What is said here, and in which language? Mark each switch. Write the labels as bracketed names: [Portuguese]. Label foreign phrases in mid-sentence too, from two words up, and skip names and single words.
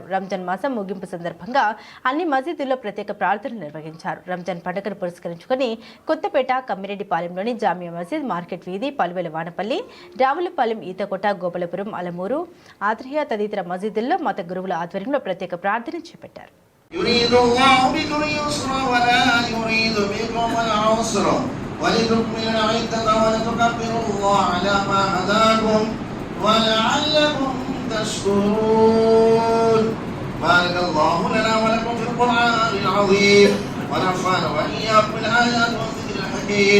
[Telugu] రంజాన్ మాసం ముగింపు సందర్భంగా అన్ని మసీదుల్లో ప్రత్యేక ప్రార్థనలు నిర్వహించారు. రంజాన్ పండుగను పురస్కరించుకుని కొత్తపేట, కమ్మిరెడ్డిపాలెంలోని జామియా మసీద్, మార్కెట్ వీధి, పలువెల వానపల్లి, రావులపాలెం, ఈతకోట, గోపాలపురం, అలమూరు, ఆత్రియ తదితర మసీదుల్లో మత గురువుల ఆధ్వర్యంలో ప్రత్యేక ప్రార్థన చేపట్టారు. [Arabic] يريد الله بكم اليسر ولا يريد بكم العسر ولتكملوا العدة ولتكبروا الله على ما هداكم ولعلكم تشكرون. بارك الله لنا ولكم في القرآن العظيم ونفعنا وإياكم بالآيات والذكر الحكيم.